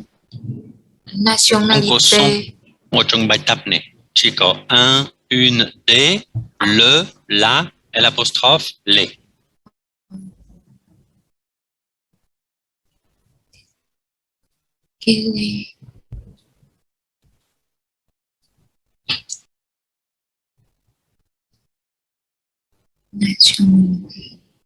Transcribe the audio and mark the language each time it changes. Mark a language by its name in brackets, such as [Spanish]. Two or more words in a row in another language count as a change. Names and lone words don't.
[Vietnamese] Không có nationalité? son. Một trong bài tập này chỉ có [French] un, une, des, le, la, l'apostrophe, les. Quelle est nationalité?